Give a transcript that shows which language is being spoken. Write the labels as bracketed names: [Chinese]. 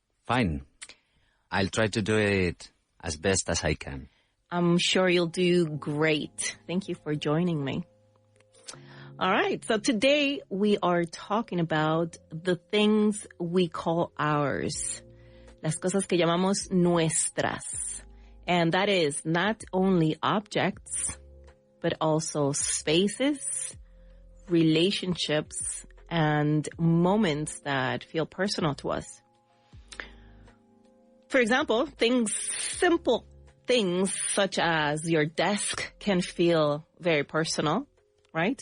[English] Fine. I'll try to do it as best as I can. I'm sure you'll do great. Thank you for joining me. All right. So today we are talking about the things we call ours. [Spanish] Las cosas que llamamos nuestras. [English] And that is not only objects, but also spaces, relationships, and moments that feel personal to us. For example, simple things such as your desk can feel very personal, right?